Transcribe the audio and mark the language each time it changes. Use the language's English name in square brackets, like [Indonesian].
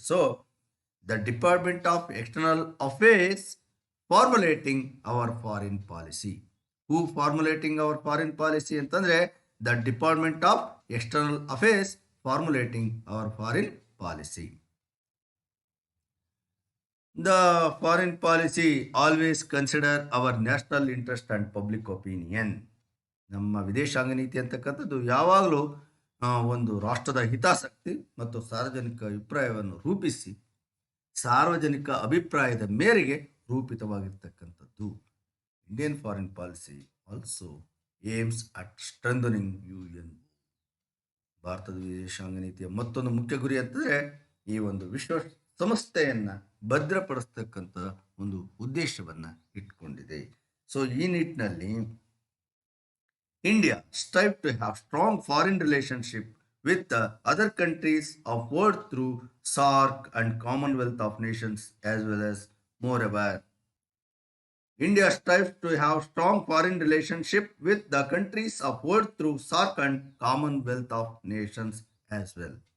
[English] So the department of external affairs formulating our foreign policy. Who formulating our foreign policy [Kannada] ಅಂತಂದ್ರೆ [English] The department of external affairs formulating our foreign policy. The foreign policy always consider our national interest and public opinion. [Kannada] ನಮ್ಮ ವಿದೇಶಾಂಗ ನೀತಿ ಅಂತಕ್ಕಂಥದ್ದು ಯಾವಾಗಲೂ ಒಂದು ರಾಷ್ಟ್ರದ ಹಿತಾಸಕ್ತಿ ಮತ್ತು ಸಾರ್ವಜನಿಕ ಅಭಿಪ್ರಾಯವನ್ನು ರೂಪಿಸಿ ಸಾರ್ವಜನಿಕ ಅಭಿಪ್ರಾಯದ ಮೇರೆಗೆ ರೂಪಿತವಾಗಿರ್ತಕ್ಕಂಥದ್ದು. [English] Indian foreign policy also aims at strengthening UN. [Kannada] ಭಾರತದ ವಿದೇಶಾಂಗ ನೀತಿಯ ಮತ್ತೊಂದು ಮುಖ್ಯ ಗುರಿ ಅಂತಂದರೆ ಈ ಒಂದು ವಿಶ್ವ ಸಂಸ್ಥೆಯನ್ನು ಭದ್ರಪಡಿಸ್ತಕ್ಕಂಥ ಒಂದು ಉದ್ದೇಶವನ್ನು ಇಟ್ಕೊಂಡಿದೆ. [English] so [Kannada] ಈ ನಿಟ್ಟಿನಲ್ಲಿ [English] India strive to have strong foreign relationship with the other countries of world through SAARC and Commonwealth of Nations, as well as moreover. India strives to have strong foreign relationship with the countries of world through SAARC and Commonwealth of Nations as well.